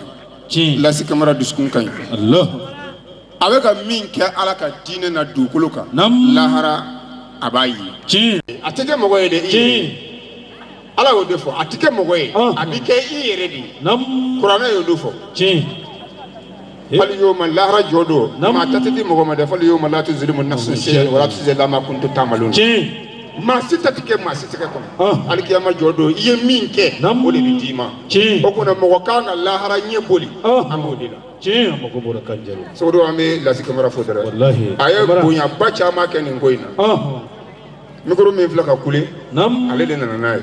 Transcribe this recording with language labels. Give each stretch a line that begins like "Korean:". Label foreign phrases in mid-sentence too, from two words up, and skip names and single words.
Bambara: Lasi Kamara dusukun ka ɲi. a bɛ ka min kɛ ala ka diinɛ na dugukolo kan. lahara a b'a ye. a tɛ kɛ mɔgɔ ye dɛ. ala y'o de fɔ a tɛ kɛ mɔgɔ ye. a bɛ kɛ i yɛrɛ de ye. kuranɛ y'o de fɔ. fali yawma lahara jɔ don. maa ta tɛ di mɔgɔ ma dɛ
Arabic: فاليوم لا تظلم نفس شيئا ولا تجزى ما كنتم تعملون.
Bambara: maa si ta tɛ kɛ maa si tɛ kɛ kɔnɔ. alikiyama jɔ don i ye min kɛ o de bɛ d'i ma. o kunna mɔgɔ kan ka lahara ɲɛ boli. an b'o de la. sogo an bɛ Lasi Kamara fo dɛrɛ. a ye bonyaba caman kɛ nin ko in na. mikoro min filɛ ka kule ale de nana n'a ye.